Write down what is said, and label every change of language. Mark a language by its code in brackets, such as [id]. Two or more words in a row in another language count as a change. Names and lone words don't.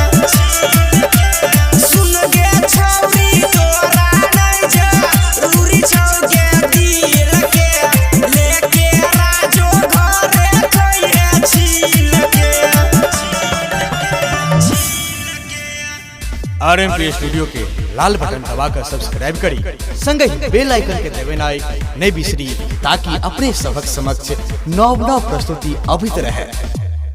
[anp] सुन गे छौरी तोरा नहीं जा रूरी छौ गे दिल के लेके राजो घरे खइहे झील के। RMP स्टूडियो के लाल बटन दबाकर सब्सक्राइब करी संगे बेल आइकन के दबाना नहीं बिसरी ताकि अपने सबक समक्ष नव प्रस्तुति अभित रहे।